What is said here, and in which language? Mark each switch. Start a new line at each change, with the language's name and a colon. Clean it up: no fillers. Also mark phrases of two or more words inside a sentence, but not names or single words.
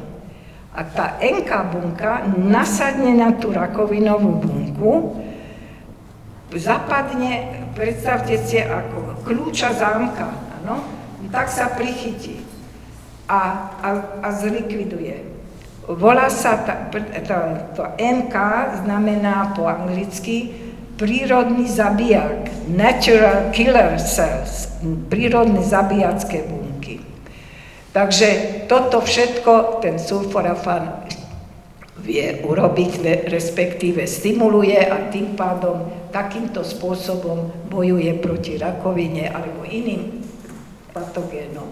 Slovak: A tá NK bunka nasadne na tú rakovinovú bunku, zapadne, predstavte si, ako kľúča zámka, áno? Tak sa prichytí a zlikviduje. Volá sa, to NK znamená po anglicky prírodný zabijak,
English: natural killer cells,
Slovak: prírodné zabíjacké bunky. Takže toto všetko ten sulforafan vie urobiť, respektíve stimuluje a tým pádom takýmto spôsobom bojuje proti rakovine alebo iným patogénom.